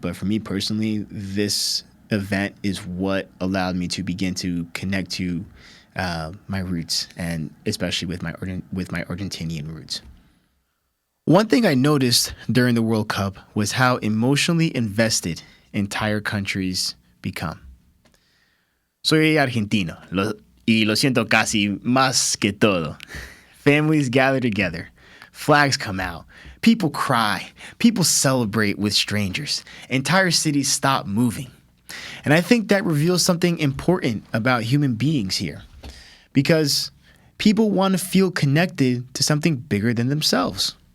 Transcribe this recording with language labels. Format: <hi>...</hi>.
<en>But for me personally, this event is what allowed me to begin to connect to my roots, and especially with my Argentinian roots. One thing I noticed during the World Cup was how emotionally invested entire countries become.</en> <es>Soy argentino, y lo siento casi más que todo.</es> <en>Families gather together, flags come out, people cry, people celebrate with strangers, entire cities stop moving. And I think that reveals something important about human beings here, because people want to feel connected to something bigger than themselves.</en>